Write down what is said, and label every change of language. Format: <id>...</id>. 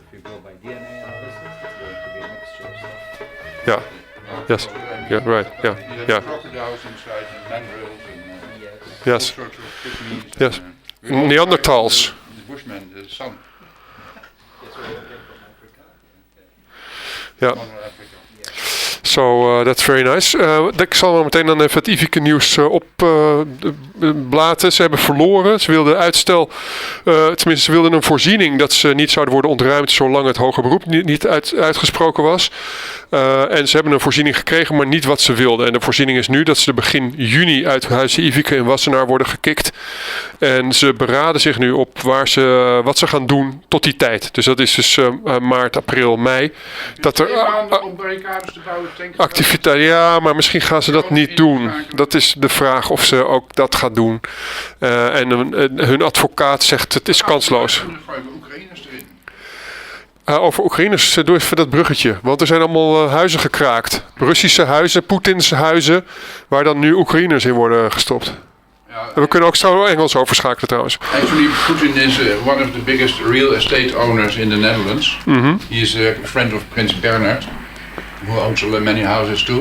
<en>if you go by DNA analysis, it's going to be a mixture of stuff. Ja. Yes. Yeah. Right. Yeah. You have Yeah. crocodiles inside and mandrills and Yes. all Yes. sorts of pygmies. Yes. And, we Neanderthals. The Bushmen, the sun. That's where you came from Africa.</en> <nl>Ja.</nl> <en>From Africa. So that's very nice.</en> <nl>Ik zal wel meteen dan even het Ivicke nieuws opblaten. Ze hebben verloren. Ze wilden uitstel. Tenminste, ze wilden een voorziening dat ze niet zouden worden ontruimd zolang het hoger beroep niet uitgesproken was. En ze hebben een voorziening gekregen, maar niet wat ze wilden. En de voorziening is nu dat ze begin juni uit huizen Ivicke in Wassenaar worden gekikt. En ze beraden zich nu op wat ze gaan doen tot die tijd. Dus dat is dus maart, april, mei. Dat er 2 maanden om barricades te bouwen, activiteit, ja, maar misschien gaan ze dat niet doen. Dat is de vraag of ze ook dat gaan doen. En hun advocaat zegt het is kansloos. Dan gooien we Oekraïners erin. Over Oekraïners, doe even dat bruggetje. Want er zijn allemaal huizen gekraakt. Russische huizen, Poetins huizen, waar dan nu Oekraïners in worden gestopt. Ja, En we kunnen ook straks Engels overschakelen trouwens.</nl> <en>actually, Putin is one of the biggest real estate owners in the Netherlands. He is a friend of Prince Bernhard, who owns many houses too.</en>